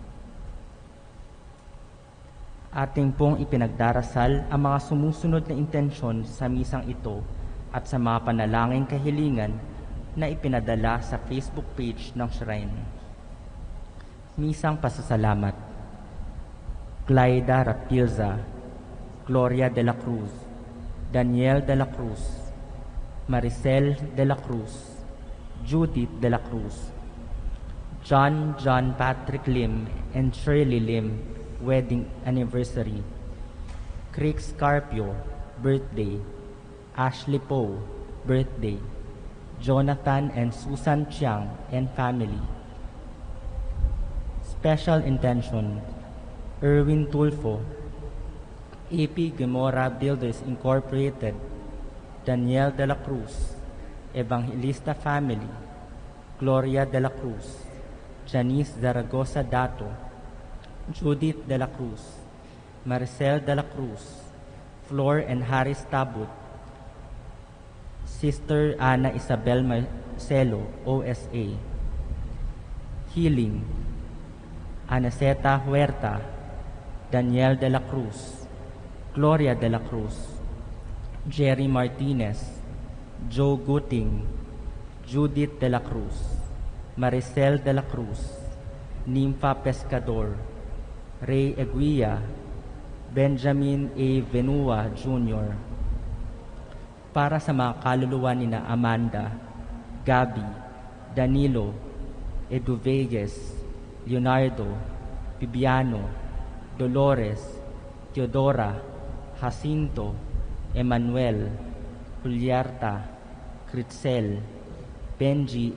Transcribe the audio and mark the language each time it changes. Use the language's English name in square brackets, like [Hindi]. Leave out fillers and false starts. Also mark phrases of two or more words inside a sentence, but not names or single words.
[Filipino] Ating pong ipinagdarasal ang mga sumusunod na intensyon sa misang ito at sa mga panalangin kahilingan na ipinadala sa Facebook page ng Shrine. Misang pasasalamat. Clyda Rapilza, Gloria de la Cruz, Daniel de la Cruz, Maricel de la Cruz, Judith de la Cruz, [English] John Patrick Lim and Shirley Lim, wedding anniversary. Crick Scarpio, birthday. Ashley Poe, birthday. Jonathan and Susan Chiang and family. Special intention. Erwin Tulfo, AP Gemora Builders Incorporated, Daniel de la Cruz, Evangelista Family, Gloria de la Cruz, Janice Zaragoza Dato, Judith de la Cruz, Maricel de la Cruz, Flor and Harris Tabut, Sister Ana Isabel Marcelo, OSA. Healing, Anaceta Huerta, Daniel de la Cruz, Gloria de la Cruz, Jerry Martinez, Joe Guting, Judith de la Cruz, Maricel de la Cruz, Nympha Pescador, Ray Eguia, Benjamin A. Venua Jr. [Filipino] Para sa mga kaluluwa nina Amanda, Gabi, Danilo, Edu Vegas, Leonardo, Bibiano, Dolores, Teodora, Jacinto, Emmanuel, Juliarta, Critzel, Benji